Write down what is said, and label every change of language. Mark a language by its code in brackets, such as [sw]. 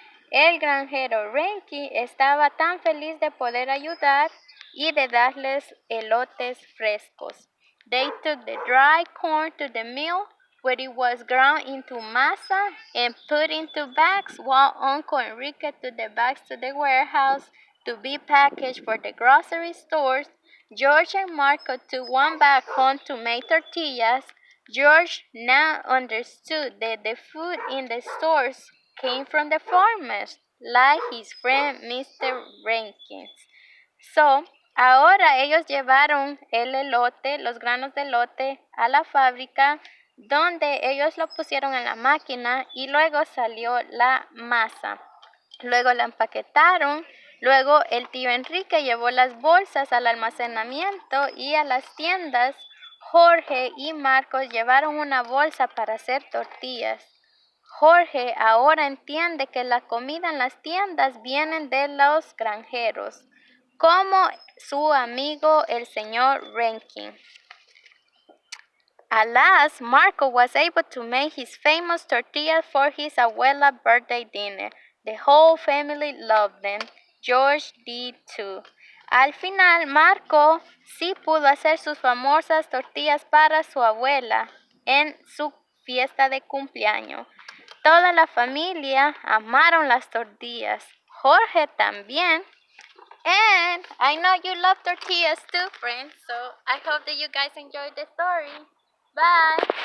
[es] El granjero Rankin estaba tan feliz de poder ayudar y de darles elotes frescos. [en] They took the dry corn to the mill where it was ground into masa and put into bags, while Uncle Enrique took the bags to the warehouse to be packaged for the grocery stores. George and Marco took one bag home to make tortillas. George now understood that the food in the stores came from the farmers, like his friend Mr. Rankins. [es] So, ahora ellos llevaron el elote, los granos de elote, a la fábrica, donde ellos lo pusieron en la máquina y luego salió la masa. Luego la empaquetaron. Luego el tío Enrique llevó las bolsas al almacenamiento y a las tiendas. Jorge y Marcos llevaron una bolsa para hacer tortillas. Jorge ahora entiende que la comida en las tiendas viene de los granjeros, como su amigo el señor Rankin. [en] At last, Marco was able to make his famous tortillas for his abuela birthday dinner. The whole family loved them. George did too. [es] Al final, Marco sí pudo hacer sus famosas tortillas para su abuela en su fiesta de cumpleaños. Toda la familia amaron las tortillas. Jorge también. [en] And I know you love tortillas too, friends. So I hope that you guys enjoyed the story. Bye.